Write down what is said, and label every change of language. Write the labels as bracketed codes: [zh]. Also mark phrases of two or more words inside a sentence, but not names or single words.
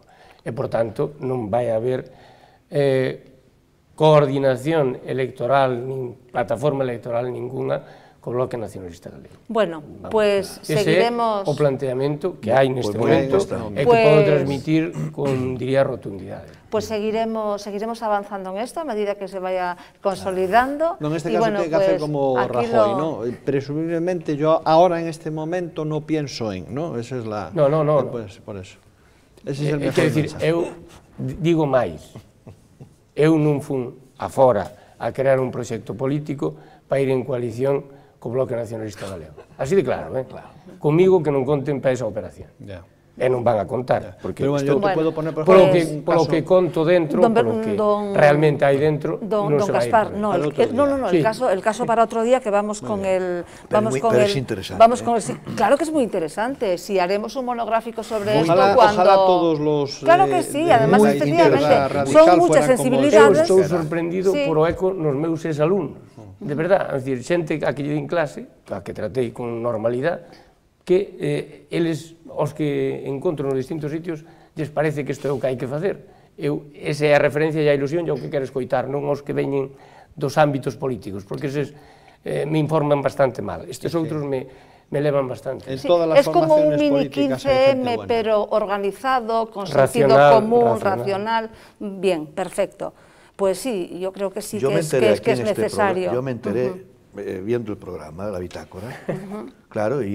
[gl] E, por tanto, non vai haber coordinación electoral, nin plataforma electoral ninguna co Bloque Nacionalista Galego. [es] Bueno, pues seguiremos... [gl] Ese é o planteamento que hai neste momento e que podo transmitir con, diría, rotundidade. [es] Pues seguiremos avanzando en esto a medida que se vaya consolidando. No, en este caso tiene que hacer como Rajoy, ¿no? Presumiblemente yo ahora en este momento no pienso en, ¿no? Esa es la... No. Pues, por eso. Ese es el mejor mensaje. [gl] Quer decir, eu digo máis. Eu non fun afora a crear un proxecto político para ir en coalición co Bloque Nacionalista Galego. Así de claro, comigo que non conten para esa operación. E non van a contar, porque [es] pero bueno, yo te puedo poner, por [gl] ejemplo, polo que conto dentro, polo que realmente hai dentro, non se vai a ir. [es] No, el caso para otro día, que vamos con el... Claro que es muy interesante, si haremos un monográfico sobre esto cuando... Ojalá todos los... Claro que sí, además, efectivamente, son muchas sensibilidades. [gl] Eu estou sorprendido por o eco nos meus exalumnos. De verdad, é dicir, xente a que lle din clase, a que tratei con normalidade, que eles, os que encontro nos distintos sitios, lles parece que isto é o que hai que facer. Esa é a referencia e a ilusión e o que quero escoitar, non os que veñen dos ámbitos políticos, porque eses me informan bastante mal. Estes outros me levan bastante. [es] Es como un mini 15M, pero organizado, con sentido común, racional. Bien, perfecto. Pues sí, yo creo que sí que es necesario. Yo me enteré viendo el programa, la bitácora, claro, y...